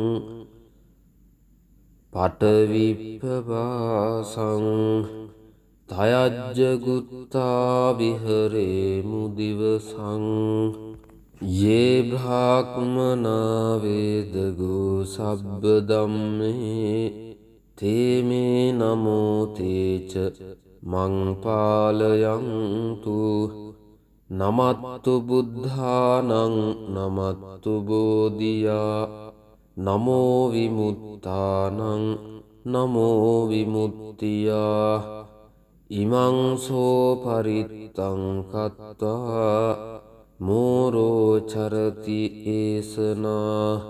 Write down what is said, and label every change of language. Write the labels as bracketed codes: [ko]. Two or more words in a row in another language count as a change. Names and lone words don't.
[pi] පටවිප්පවාසං තයජ්ජගුත්තා විහරේමු දිවසං යේ බ්‍රාහ්මනා වේදගු සබ්බ ධම්මේ තේ මේ නමෝ තේච මං පාලයන්තු නමත්තු බුද්ධානං නමත්තු බෝධියා නමෝ විමුත්තානං නමෝ විමුක්තියා ඉමං සෝ පරිත්තං කତ୍වා මෝරෝ චරති ඒසනා